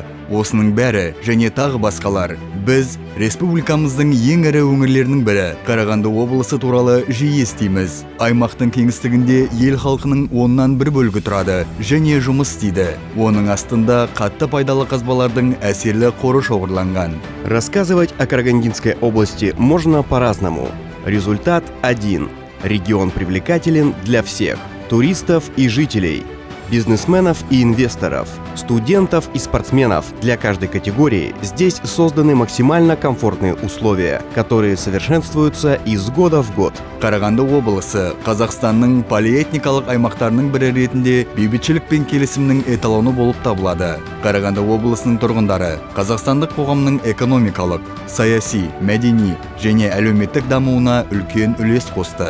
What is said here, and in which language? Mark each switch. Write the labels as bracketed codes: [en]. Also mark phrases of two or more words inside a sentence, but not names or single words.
[kk] Осының бәрі және тағы басқалар. Біз республикамыздың ең ірі өңірлерінің бірі Қарағанды облысы туралы жиі естиміз. Аймақтың кеңістігінде ел халқының 1/1 бөлігі тұрады және жұмыс істейді. Оның астында қатты пайдалы қазбалардың әсерлі қоры шоғырланған. [ru] Рассказывать о Карагандинской области можно по-разному. Результат один. Регион привлекателен для всех – туристов и жителей, бизнесменов и инвесторов, студентов и спортсменов. Для каждой категории здесь созданы максимально комфортные условия, которые совершенствуются из года в год. [kk] Қарағанды облысы Қазақстанның полиэтникалық аймақтарының бірі ретінде бейбітшілік пен келісімнің эталоны болып табылады. Қарағанды облысының тұрғындары қазақстандық қоғамның экономикалық, саяси, мәдени және әлеуметтік дамуына үлкен үлес қосты.